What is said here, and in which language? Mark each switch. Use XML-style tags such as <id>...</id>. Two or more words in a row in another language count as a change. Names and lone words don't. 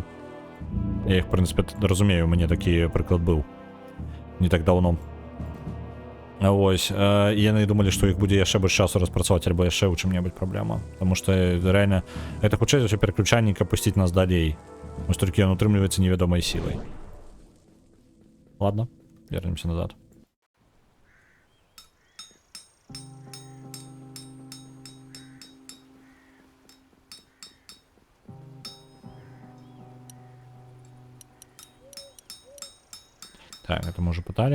<be>Я іх, в прынцыпе, разумею, у мяне такі прыклад быў не так даўно. Вось, і яны думалі, што іх будзе яшчэ больш часу распрацаваць, альбо яшчэ ў чым-небудзь праблема. Таму што рэальна гэта хутчэй за ўсё пераключанне, каб пусціць нас далей. Вось толькі ён утрымліваецца невядомай сілай.</be> <ru>Ладно, вернемся назад. Так, это мы уже пытали.</ru>